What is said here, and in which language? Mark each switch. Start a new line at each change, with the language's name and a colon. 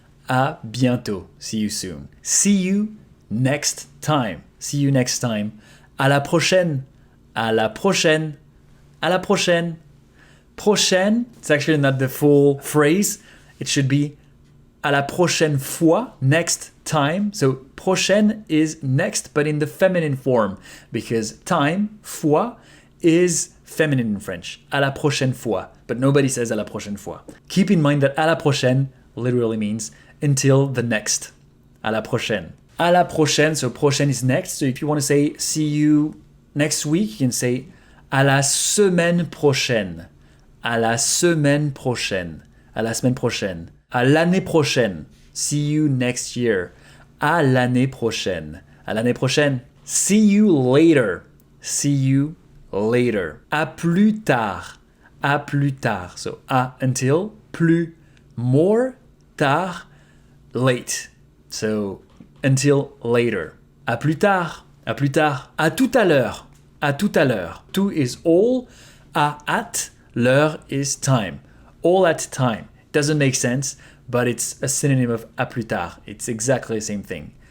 French: À bientôt.
English: See you soon. See you next time.
French: See you next time. À la prochaine. À la prochaine. À la prochaine.
English: Prochaine, it's actually not the full phrase. It should be
French: à la prochaine fois,
English: next time. So prochaine is next, but in the feminine form, because time, fois, is feminine in French.
French: À la prochaine fois,
English: but nobody says
French: à la prochaine fois.
English: Keep in mind that
French: à la prochaine
English: literally means until the next.
French: À la prochaine.
English: À la prochaine, so prochaine is next. So if you want to say see you next week, you can say
French: à la semaine prochaine. À la semaine prochaine. À la semaine prochaine. À l'année prochaine.
English: See you next year.
French: À l'année prochaine. À l'année prochaine.
English: See you later. See you later.
French: À plus tard. À plus tard. So à until, plus, more,
English: tard, late. So, until later.
French: À plus tard, à plus tard. À tout à l'heure, à tout à l'heure.
English: Tout is all, at, l'heure is time. All at time. Doesn't make sense, but it's a synonym of
French: à plus tard.
English: It's exactly the same thing.